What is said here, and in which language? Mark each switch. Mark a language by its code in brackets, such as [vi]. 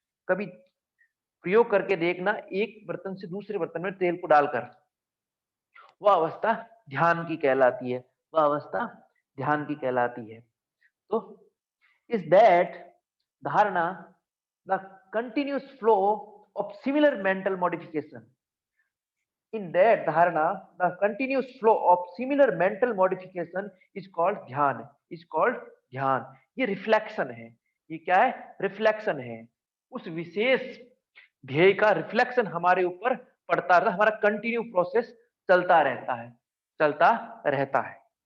[hi] कभी प्रयोग करके देखना, एक बर्तन से दूसरे बर्तन में तेल को डालकर, वह अवस्था ध्यान की कहलाती है। वह अवस्था ध्यान की कहलाती है। [en] तो is that dharana the continuous flow of similar mental modification. In that dharana, the continuous flow of similar mental modification is called dhyana, is called dhyana. [hi] ये रिफ्लेक्शन है। ये क्या है, रिफ्लेक्शन है। उस विशेष ध्येय का रिफ्लेक्शन हमारे ऊपर पड़ता रहता, हमारा कंटिन्यू प्रोसेस चलता रहता है, चलता रहता है।